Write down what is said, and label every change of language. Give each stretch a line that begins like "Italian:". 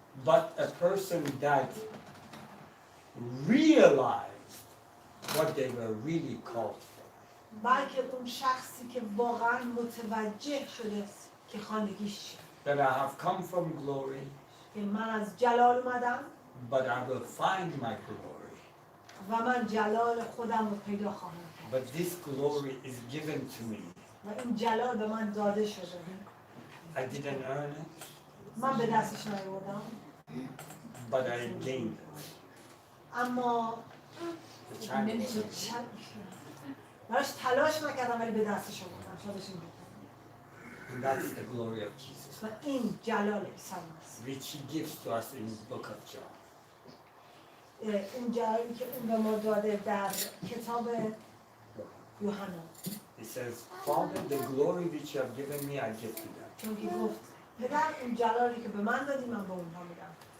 English: but a person that realized what they were really called for.
Persian: بلکه اون شخصی که واقعا متوجه شده که خواندگیش چیه.
English: That I have come from glory,
Persian: که من از جلال اومدم
English: but I will find my glory.
Persian: و من جلال خودم رو پیدا خواهم کرد
English: But this glory is given to me.
Persian: و این جلال به من داده شده.
English: I didn't earn it,
Persian: من به دستش نیاوردم
English: but I gained it.
Persian: اما
English: The child
Persian: براش تلاش نکردم ولی به دستش آوردم. شادش این بود.
English: and that's the glory of Jesus,
Persian: و این جلال عیسی مسیح،
English: which he gives to us in the book of John.
Persian: این جلالی که اون به ما داده در کتاب یوحنا.
English: He says, Father, the glory which you have given me, I give to them.
Persian: چون که گفت پدر اون جلالی که به من دادی من به اونها میدم.